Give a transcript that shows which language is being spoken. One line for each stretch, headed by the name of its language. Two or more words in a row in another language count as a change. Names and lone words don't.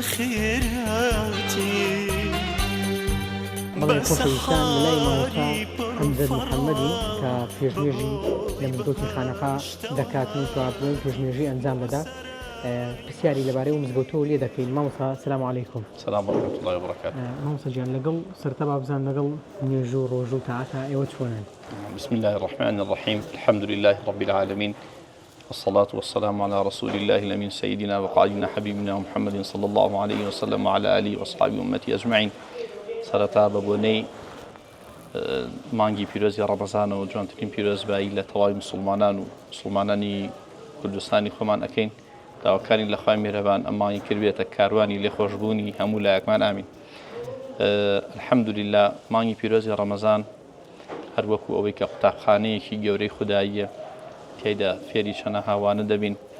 Central Kurdish: بەڵێ خۆشەویستان لای ماوەتا ئەمجد محەممەدی کە پێشنێژی لە مزگەوتی خانەقا دەکاتن و توابڵێن پێشنێژی ئەنجام دەدات پرسیاری لەبارەی و مزگەوتەوە لێ دەکەین مامۆستا
Arabic: سلام عەلەیکوم. السلام ورحمة الله وبركاته.
Central Kurdish: مامۆستا گیان لەگەڵ سەرەتا بابزان لەگەڵ نوێژ و ڕۆژ و تاعەتە ئێوە چۆنن؟
Arabic: بسم الله الرحمن الرحيم الحمد لله رب العالمين والصلاة والسلام على رسول الله الأمين سيدنا وقائدنا حبيبنا محمد صلى الله عليه وسلم وعلى آله وأصحابه وأمته أجمعين.
Central Kurdish: سەرەتا بەبوونەی مانگی پیرۆزی ڕەمەزانە و جوانترین پیرۆزبایی لە تەواوی مسلمانان و مسلمانانی کوردستانی خۆمان ئەکەین داواکارین لە خوای میهرەبان ئەمانی کردبێتە کاروانی لێخۆشبوونی هەموو لایەکمان ئامین. الحەمدولیلا مانگی پیرۆزی ڕەمەزان هەر وەکو ئەوەی کە قوتابخانەیەکی گەورەی خودداییە تێیدا فێری چەنە هاوانە دەبین